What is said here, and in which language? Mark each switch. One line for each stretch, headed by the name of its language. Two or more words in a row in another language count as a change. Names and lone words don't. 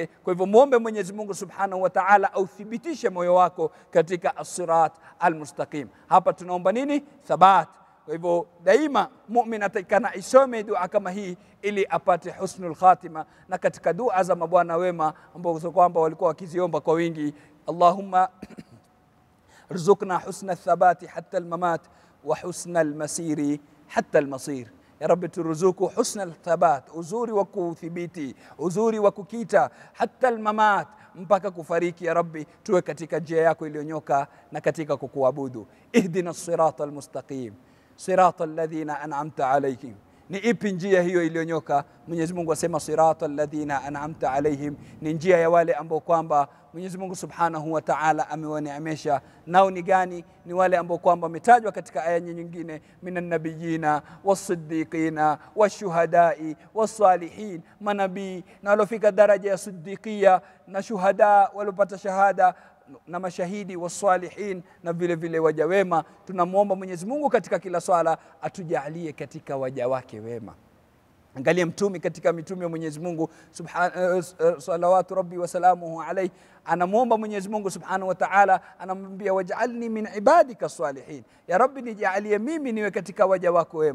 Swahili: Kwa hivyo muombe Mwenyezi Mungu
Arabic: سبحانه وتعالى
Swahili: authibitishe moyo wako katika
Arabic: الصراط المستقيم.
Swahili: Hapa tunaomba nini? Thabat. Kwa hivyo daima muumini atakana isome dua kama hii ili apate
Arabic: حسن الخاتمة.
Swahili: Na katika dua za mabwana wema ambao kwamba walikuwa wakiziomba kwa wingi,
Arabic: Allahumma ارزقنا حسن الثبات حتى الممات وحسن المسير حتى المصير. يا رب ترزقوا حسن الثبات,
Swahili: uzuri wa kuthibiti, uzuri wa kukita,
Arabic: حتى الممات,
Swahili: mpaka kufariki.
Arabic: يا رب,
Swahili: tuwe katika njia yako iliyonyoka na katika kukuabudu.
Arabic: اهدنا الصراط المستقيم صراط الذين أنعمت عليهم.
Swahili: Ni ipi njia hiyo iliyonyoka? Mwenyezi Mungu asema
Arabic: صراط الذين أنعمت عليهم,
Swahili: ni njia ya wale ambao kwamba Mwenyezi Mungu
Arabic: سبحانه وتعالى
Swahili: amewaneemesha. Nao ni gani? Ni wale ambao kwamba wametajwa katika aya nyingine,
Arabic: من النبيين والصديقين والشهداء والصالحين,
Swahili: manabii na walofika daraja ya siddiqia na shuhada walopata shahada na mashahidi wasalihin na vile vile waja wema. Tunamuomba Mwenyezi Mungu katika kila swala atujalie katika waja wake wema. Angalia mtume katika mitume wa Mwenyezi Mungu
Arabic: صلوات ربي وسلامه عليه,
Swahili: anamuomba Mwenyezi Mungu
Arabic: سبحانه وتعالى,
Swahili: anamwambia
Arabic: واجعلني من عبادك صالحين, يا رب
Swahili: nijalie mimi niwe katika waja wako wema.